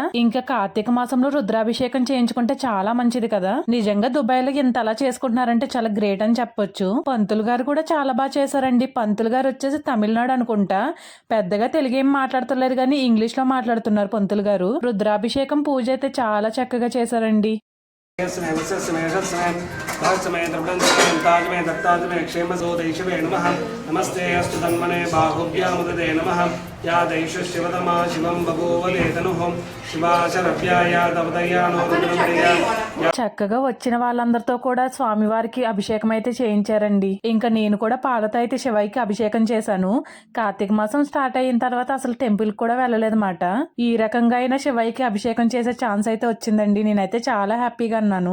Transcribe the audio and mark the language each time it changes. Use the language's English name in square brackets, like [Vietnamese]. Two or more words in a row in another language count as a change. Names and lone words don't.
[Telugu] ఇంకా కార్తీక మాసంలో రుద్రాభిషేకం చేయించుకుంటే చాలా మంచిది కదా. నిజంగా దుబాయ్లో ఇంత అలా చేసుకుంటున్నారంటే చాలా గ్రేట్ అని చెప్పొచ్చు. పంతులు గారు కూడా చాలా బాగా చేశారండి. పంతులు గారు వచ్చేసి తమిళనాడు అనుకుంటా. పెద్దగా తెలుగు ఏం మాట్లాడతలేదు కానీ ఇంగ్లీష్ లో మాట్లాడుతున్నారు పంతులు గారు. రుద్రాభిషేకం పూజ అయితే చాలా చక్కగా చేశారండి. [Sanskrit] नमस्ते अस्तु तन्मने बाहुभ्यामुदते नमः या दैषु शिवतमा शिवं बभूवले तनुः शिवाशरभ्यायादवदयानो रुद्रमदया. [Telugu] చక్కగా వచ్చిన వాళ్ళందరితో కూడా స్వామివారికి అభిషేకం అయితే చేయించారండి. ఇంకా నేను కూడా పాలతో అయితే శివయ్యకి అభిషేకం చేశాను. కార్తీక మాసం స్టార్ట్ అయిన తర్వాత అసలు టెంపుల్ కూడా వెళ్ళలేదన్నమాట. ఈ రకంగా అయినా శివయ్యకి అభిషేకం చేసే ఛాన్స్ అయితే వచ్చిందండి. నేనైతే చాలా హ్యాపీగా అన్నాను.